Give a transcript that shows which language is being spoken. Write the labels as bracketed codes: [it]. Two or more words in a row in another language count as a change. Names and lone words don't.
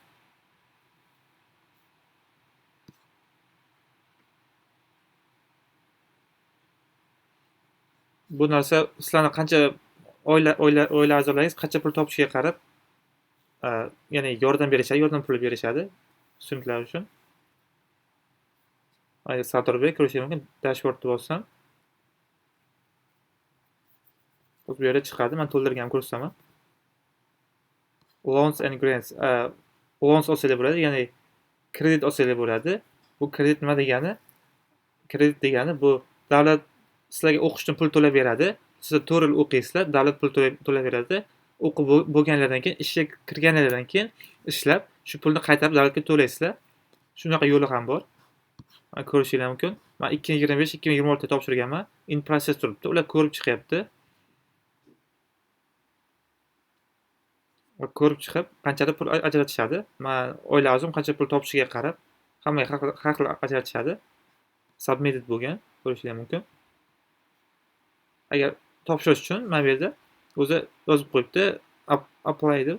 [uz] Bu narsa sizlarni qancha oila a'zolaringiz qancha pul topishiga qarab, ya'ni yordam berishadi, yordam puli berishadi studentlar uchun. Agar Saturga kirishingiz mumkin. Dashbordni bossam, bu yerda chiqadi. Men to'ldirgan ko'rsataman. [en] Loans and grants. [uz] Loans olsanglar bo'ladi, ya'ni kredit olsanglar bo'ladi. Bu kredit nima degani? Kredit degani bu davlat sizlarga o'qish uchun pul to'lab beradi. Siz 4 yil o'qiysizlar, davlat pul to'lab beradi. O'qib bo'lganlardan keyin, ishga kirganlardan keyin ishlab, shu pulni qaytarib davlatga to'laysizlar. Shunaqa yo'li ham bor. Ko'rishingiz mumkin. Men 2025-2026 da topshirganman. [en] In process [uz] turibdi. Ular ko'rib chiqyapti. Ko'rib chiqib, qanchadir pul ajratishadi. Men oila a'zom qancha pul topishiga qarab, hammaga har xil ajratishadi. Submitted bo'lgan, ko'rishingiz mumkin. Agar topshirish uchun mana bu yerda o'zi yozib qo'yibdi, apply deb.